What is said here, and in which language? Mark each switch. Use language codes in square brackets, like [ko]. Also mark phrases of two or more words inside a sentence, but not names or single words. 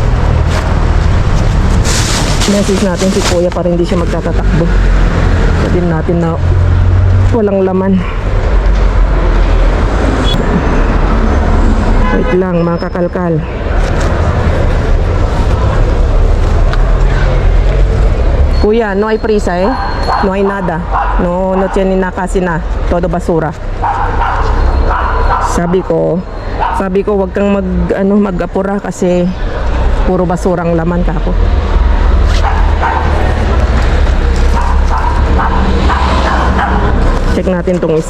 [tl] Message natin si kuya para hindi siya magtatatakbo. Sabihin natin na walang laman. Wait lang mga kakalkal. Kuya, [es] no hay prisa eh. No hay nada. No tienen na kasi na. Todo basura. [tl] Sabi ko wag kang mag-apura kasi puro basurang laman kako. Check natin tong isa.